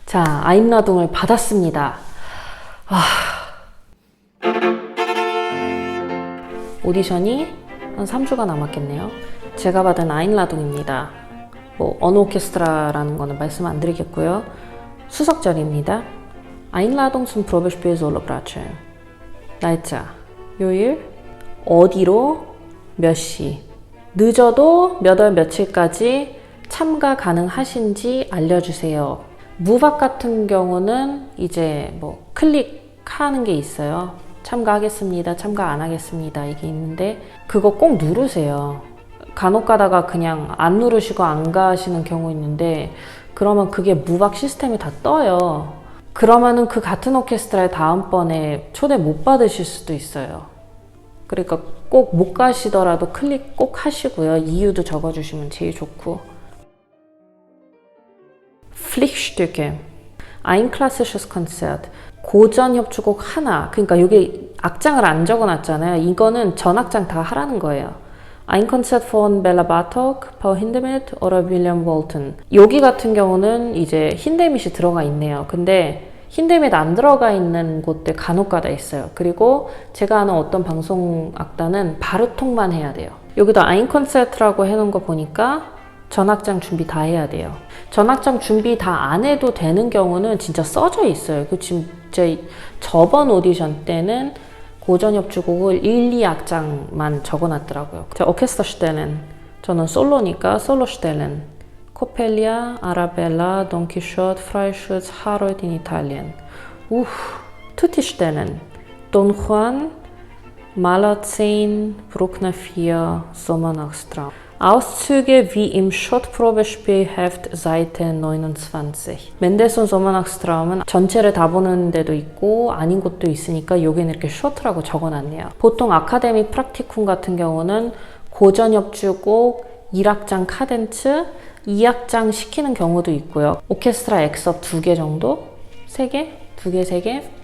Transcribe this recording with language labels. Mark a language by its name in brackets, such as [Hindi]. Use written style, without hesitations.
[Korean] 자, 아임라동을 받았습니다. 오디션이 한 3주가 남았겠네요. 제가 받은 아임라동입니다. 어느 오케스트라라는 거는 말씀 안 드리겠고요. 수석절입니다. [German] Einladung zum Probespiel Solobratsche. [Korean] 날짜, 요일, 어디로, 몇 시, 늦어도 몇 월 며칠까지 참가 가능하신지 알려주세요. 무박 같은 경우는 이제 클릭하는 게 있어요. 참가하겠습니다, 참가 안 하겠습니다 이게 있는데 그거 꼭 누르세요. 간혹 가다가 그냥 안 누르시고 안 가시는 경우 있는데 그러면 그게 무박 시스템이 다 떠요. 그러면은 그 같은 오케스트라에 다음번에 초대 못 받으실 수도 있어요. 그러니까 꼭 못 가시더라도 클릭 꼭 하시고요. 이유도 적어주시면 제일 좋고. [German] Pflichtstücke. Ein klassisches Konzert. [Korean] 고전 협주곡 하나. 그러니까 여기 악장을 안 적어놨잖아요. 이거는 전 악장 다 하라는 거예요. [German] Ein Konzert von Bela Bartok, Paul Hindemith oder William Walton. [Korean] 여기 같은 경우는 이제 힌데밋이 들어가 있네요. 근데 힌데밋 안 들어가 있는 곳들 간혹가다 있어요. 그리고 제가 아는 어떤 방송 악단은 바르톡만 해야 돼요. 여기도 [German] Ein Konzert [Korean] 라고 해놓은 거 보니까 전악장 준비 다 해야 돼요. 전악장 준비 다 안 해도 되는 경우는 진짜 써져 있어요. 그 진짜 저번 오디션 때는 고전 협주곡을 1, 2악장만 적어놨더라고요. 오케스트라 시대는 저는 솔로니까 솔로 시대는 코펠리아, 아라벨라, 돈키쇼트, 프라이슈츠, 하롤드 인 이탈리안. 투티 시대는 돈 후안, Mahler 10, Bruckner 4, Sommernachtstraum. [German] Auszüge wie im Schott-Probespielheft Seite 29. [Korean] 멘델손 소머낙스트라움은 전체를 다 보는 데도 있고 아닌 곳도 있으니까 여기는 이렇게 쇼트라고 적어놨네요. 보통 아카데미 프락티쿰 같은 경우는 고전 협주곡 1악장 카덴츠 2악장 시키는 경우도 있고요. 오케스트라 엑섭 2개 정도? 3개? 2개, 3개?